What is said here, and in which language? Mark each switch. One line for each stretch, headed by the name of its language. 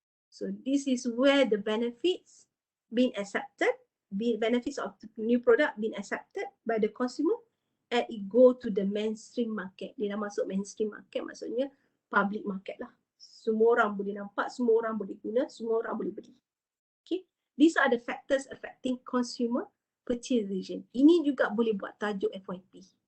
English: So this is where the benefits being accepted, benefits of the new product being accepted by the consumer, and it go to the mainstream market.
Malay: Dia dah masuk mainstream market, maksudnya public market lah. Semua orang boleh nampak, semua orang boleh guna, semua orang boleh beli.
English: Okay, these are the factors affecting consumer purchase decision.
Malay: Ini juga boleh buat tajuk FYP.